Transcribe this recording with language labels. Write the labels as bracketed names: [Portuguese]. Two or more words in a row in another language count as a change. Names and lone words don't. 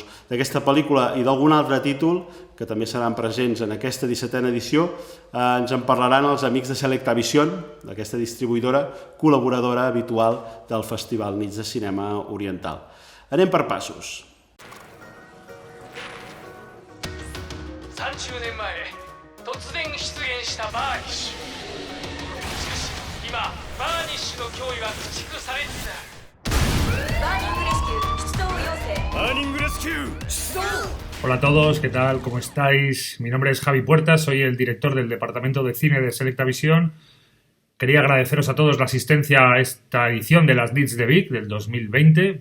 [Catalan] D'aquesta pel·lícula i d'algun altre títol, que també seran presents en aquesta 17a edició, ens en parlaran els amics de Selectavision, d'aquesta distribuïdora col·laboradora habitual del Festival Nits de Cinema Oriental. Anem per passos. [Japanese] 30 年前突然出現したバーニッシュ。しかし今バーニッシュの脅威は駆逐されつつある。 [Spanish] Hola a todos, ¿qué tal? ¿Cómo estáis? Mi nombre es Javi Puertas, soy el director del Departamento de Cine de Selectavision. Quería agradeceros a todos la asistencia a esta edición de las Nits de Vic del 2020.